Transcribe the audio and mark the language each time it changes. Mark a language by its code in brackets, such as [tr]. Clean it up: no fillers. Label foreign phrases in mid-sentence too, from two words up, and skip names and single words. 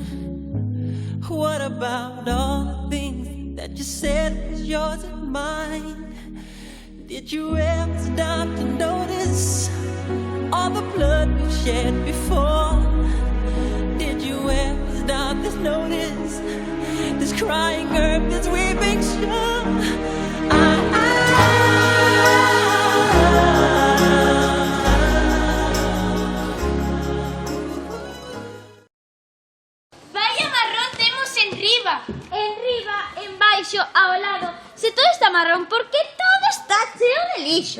[en] What about all the things that you said was yours and mine? Did you ever stop to notice all the blood we shed before? Did you ever stop to notice this crying earth, this weeping shore? [gl] Vaya marrón temos en riba. En riba, en baixo, ao lado. Se todo está marrón, por que todo está cheo de lixo?